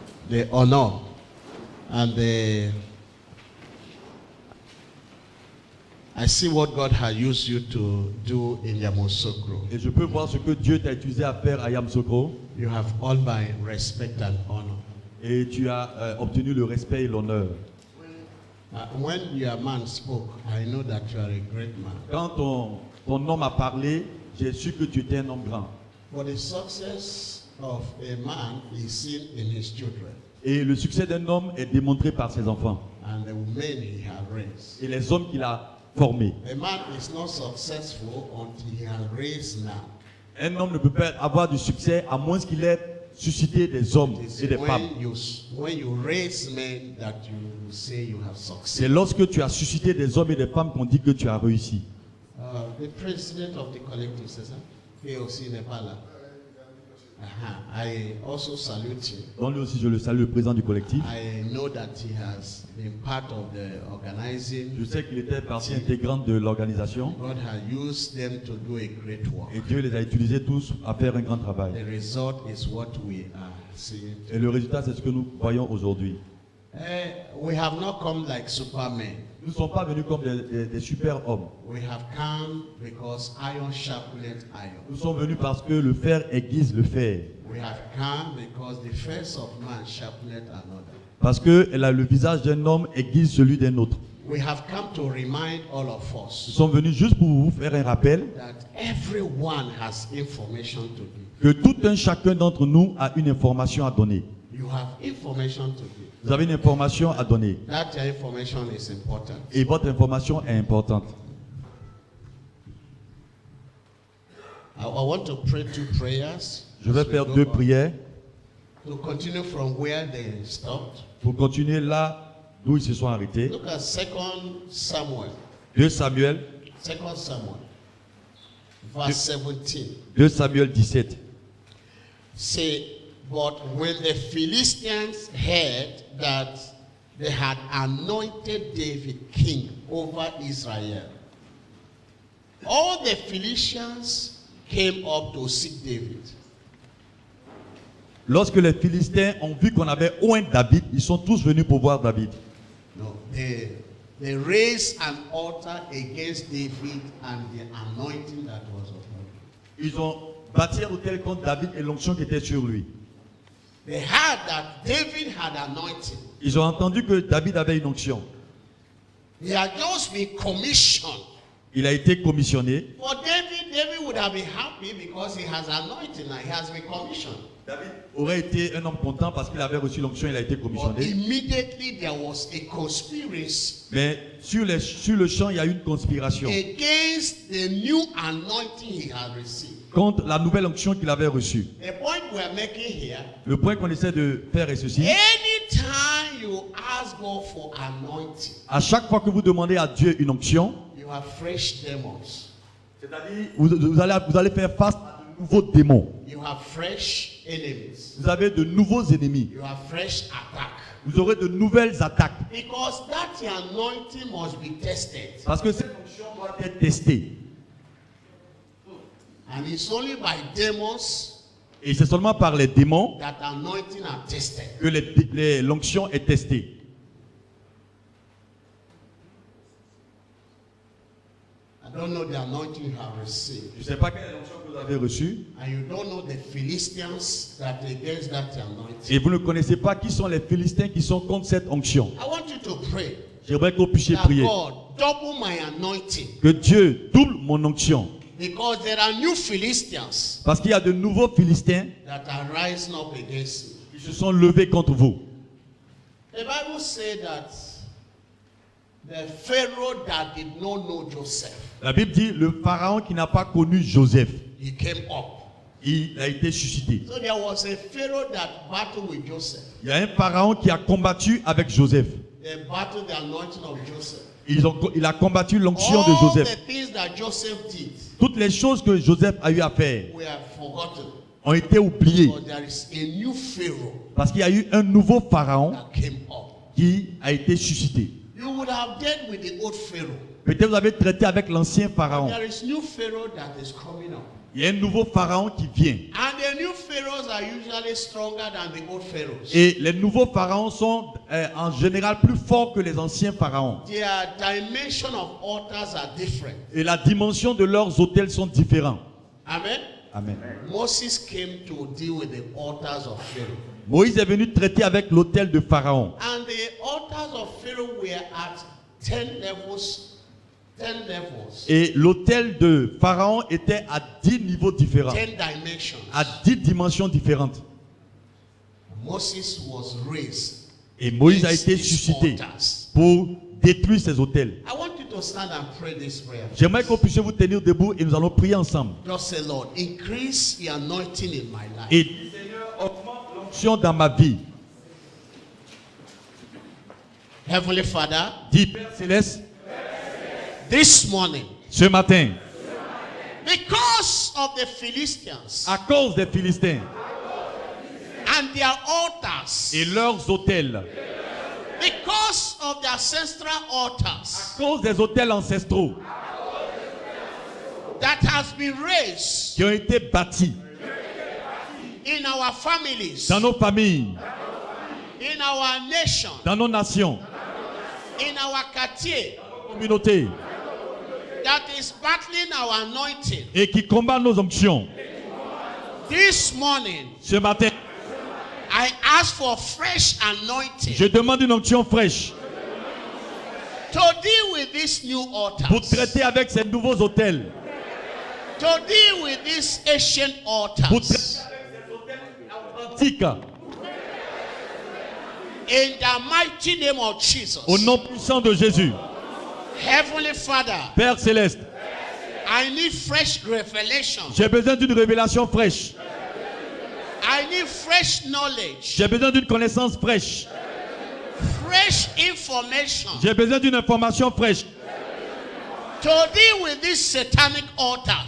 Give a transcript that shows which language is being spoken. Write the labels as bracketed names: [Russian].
[English] The honor and I see what God has used you to do in Yamoussoukro. [French] Et je peux voir ce que Dieu t'a utilisé à faire à Yamoussoukro. [English] You have all my respect and honor. [French] Et tu as obtenu le respect et l'honneur. [English] When your man spoke, I know that you are a great man. [French] Quand ton homme a parlé, j'ai su que tu étais un homme grand. [English] But the success of a man is seen in his children [French] Et le succès d'un homme est démontré par ses enfants [English] and the men he has raised. [French] et les hommes qu'il a formés. [English] A man is not successful until he has raised now. [French] Un homme ne peut pas avoir du succès à moins qu'il ait suscité des hommes et des femmes. [English] When you raise men that you say you have [French] C'est [English] succeeded. [French] lorsque tu as suscité des hommes et des femmes qu'on dit que tu as réussi. [English] The president of the collective, [French] c'est ça? [English] He [French] aussi n'est pas là. [English] I also salute him. [French] Donc lui aussi, je le salue, le président du collectif. [English] I know that he has been part of the organizing. [French] Je sais qu'il était partie intégrante de l'organisation. [English] God has used them to do a great work. [French] Et Dieu les a utilisés tous à faire un grand travail. [English] The result is what we are seeing. [French] Et le résultat, c'est ce que nous voyons aujourd'hui. [English] We have not come like supermen. [French] Nous ne sommes pas venus comme des super hommes. [English] We have come because iron sharpened iron. [French] Nous sommes venus parce que le fer aiguise le fer. [English] We have come because the face of man sharpened another. [French] Parce que le visage d'un homme aiguise celui d'un autre. [English] We have come to remind all of [French] Nous [English] us [French] sommes venus juste pour vous faire un rappel [English] that everyone has information to give. [French] que tout un chacun d'entre nous a une information à donner. [English] You have information to give. [French] Vous avez une information à donner. [English] That information is important. [French] Et votre information est importante. [English] I want to pray two prayers. [French] Je vais faire deux prières [English] To continue from where they stopped. [French] pour continuer là d'où ils se sont arrêtés. [English] Look at 2 Samuel. [French] 2 Samuel, [English] 2 Samuel. Verse 17. [French] 2 Samuel 17. [English] Say, but when the Philistines heard that they had anointed David king over Israel, all the Philistines came up to seek David. [French] Lorsque les Philistins ont vu qu'on avait oint David, ils sont tous venus pour voir David. [English] No, they raised an altar against David and the anointing that was upon him. [French] Ils ont bâti un autel contre David et l'onction qui était sur lui. [English] They heard that David had anointing. [French] Ils ont entendu que David avait une onction. [English] He had just been commissioned. [French] Il a été commissionné. [English] For David would have been happy because he has anointing and he has been commissioned. [French] David aurait été un homme content parce qu'il avait reçu l'onction, il a été [English] But [French] commissionné. [English] immediately there was a conspiracy [French] Mais sur le champ, il y a eu une conspiration [English] against the new anointing he had received. [French] contre la nouvelle onction qu'il avait reçue. [English] The point we are making here, [French] Le point qu'on essaie de faire est ceci. [English] anytime you ask God for anointing, [French] À chaque fois que vous demandez à Dieu une onction, [English] you have fresh demons. [French] c'est-à-dire vous allez faire face à de nouveaux démons. [English] You have fresh enemies. [French] Vous avez de nouveaux ennemis. [English] You have fresh attack. [French] Vous aurez de nouvelles attaques. [English] Because that anointing must be tested. [French] Parce que cette onction doit être testée. [English] And it's only by demons [French] Et c'est seulement par les démons [English] that anointing are tested. [French] que l'onction est testée. [English] I don't know the anointing you have received. [French] Je ne sais pas quelle onction que vous avez reçue. [English] And you don't know the Philistines that against that anointing. [French] Et vous ne connaissez pas qui sont les Philistins qui sont contre cette onction. [English] I want you to pray [French] J'aimerais que vous puissiez [English] that [French] prier. [English] God double my anointing. [French] Que Dieu double mon onction. [English] Because there are new Philistines [French] Parce qu'il y a de nouveaux Philistins [English] that are rising up against you. [French] qui se sont levés contre vous. [English] The Bible said that the Pharaoh that did not know Joseph, [French] La Bible dit le pharaon qui n'a pas connu Joseph, [English] he came up. [French] il a été suscité. [English] So there was a Pharaoh that battled with Joseph. [French] Il y a un pharaon qui a combattu avec Joseph. [English] They battled the anointing of Joseph. [French] Il a combattu l'onction de [English] All [French] Joseph. [English] the things that Joseph did [French] Toutes les choses que Joseph a eu à faire [English] were forgotten. [French] ont été oubliées. [English] But there is a new Pharaoh [French] Parce qu'il y a eu un nouveau pharaon [English] that came up. [French] qui a été suscité. [English] You would have dealt with the old Pharaoh. [French] Peut-être vous avez traité avec l'ancien pharaon. [English] There is new Pharaoh that is coming up. [French] Il y a un nouveau pharaon qui vient. [English] And the new pharaohs are usually stronger than the old pharaohs. [French] Et les nouveaux pharaons sont en général plus forts que les anciens pharaons. [English] Their dimension of altars are different. [French] Et la dimension de leurs autels sont différents. [English] Amen. [French] Amen. [English] Moses came to deal with the altars of Pharaoh. [French] Moïse est venu traiter avec l'autel de Pharaon. [English] And the altars of Pharaoh were at 10 levels. 10 levels. [French] Et l'autel de Pharaon était à 10 niveaux différents. [English] 10 dimensions. [French] À 10 dimensions différentes. [English] Moses was raised. [French] Et Moïse a été [English] These [French] suscité [English] altars. [French] pour détruire ces autels. [English] I want you to stand and pray this prayer. [French] J'aimerais qu'on puisse vous tenir debout et nous allons prier ensemble. [English] Just say, Lord, increase the anointing in my life. [French] Et Seigneur, augmente l'onction dans ma vie. [English] Heavenly Father, [French] Dis Père Céleste, [English] this morning, [French] ce matin, [English] because of the Philistines [French] à cause des Philistins [English] and their altars, [French] et leurs autels, [English] because of the ancestral altars [French] à cause des autels ancestraux [English] that has been raised [French] qui ont été bâtis [English] in our families, [French] dans nos familles, [English] in our nation, [French] dans nos nations, [English] in our quartier, [French] communautés, [English] that is battling our anointing. [French] et qui combattent nos onctions. [English] This morning, [French] Ce matin, [English] I ask for fresh anointing [French] je demande une onction fraîche [English] to deal with these new altars, [French] pour traiter avec ces nouveaux autels, [English] to deal with these ancient [French] pour [English] altars. [French] traiter antiques, [English] In the mighty name of Jesus. [French] au nom puissant de Jésus. [English] Heavenly Father, [French] Père Céleste, [English] I need fresh revelation. [French] j'ai besoin d'une révélation fraîche. [English] I need fresh knowledge, [French] J'ai besoin d'une connaissance fraîche. [English] fresh information [French] J'ai besoin d'une information fraîche [English] to deal with these satanic altars.